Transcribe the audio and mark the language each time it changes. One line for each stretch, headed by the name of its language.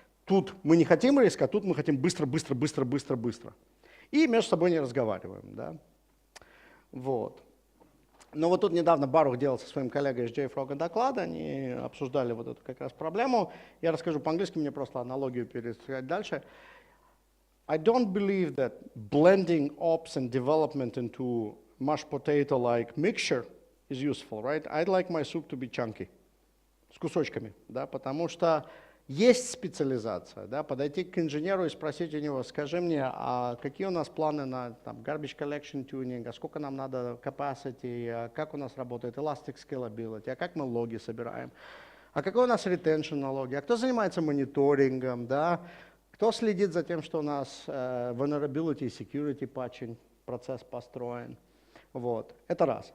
Russian: Тут мы не хотим риска, а тут мы хотим быстро. И между собой не разговариваем. Да? Вот. Но вот тут недавно Барух делал со своим коллегой из JFrog доклад, они обсуждали вот эту как раз проблему. Я расскажу по-английски, мне просто аналогию пересказать дальше.
English: I don't believe that blending ops and development into mashed potato-like mixture is useful, right? I'd like my soup to be chunky,
Russian: с кусочками, да, потому что есть специализация, да, подойти к инженеру и спросить у него, скажи мне, а какие у нас планы на там, garbage collection tuning, а сколько нам надо capacity, а как у нас работает elastic scalability, а как мы логи собираем, а какой у нас retention на логи, а кто занимается мониторингом, да, кто следит за тем, что у нас vulnerability и security patching процесс построен. Вот. Это раз.